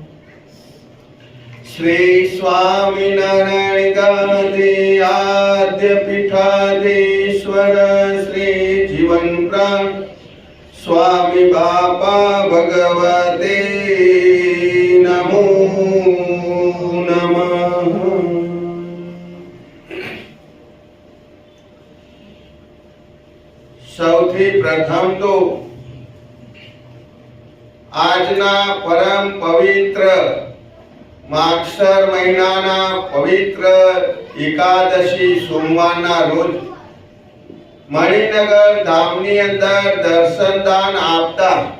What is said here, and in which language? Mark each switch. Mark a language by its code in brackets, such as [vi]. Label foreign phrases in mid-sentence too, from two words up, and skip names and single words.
[sa] श्री स्वामीनारायण गांधी आद्य पीठाधीश्वर श्री जीवन प्राण स्वामी बापा भगवते नमो नमः। [gu] સૌથી પ્રથમ તો આજના પરમ પવિત્ર માગસર મહિનાના પવિત્ર એકાદશી સોમવારના રોજ મણિનગર ધામની અંદર દર્શનદાન આપતા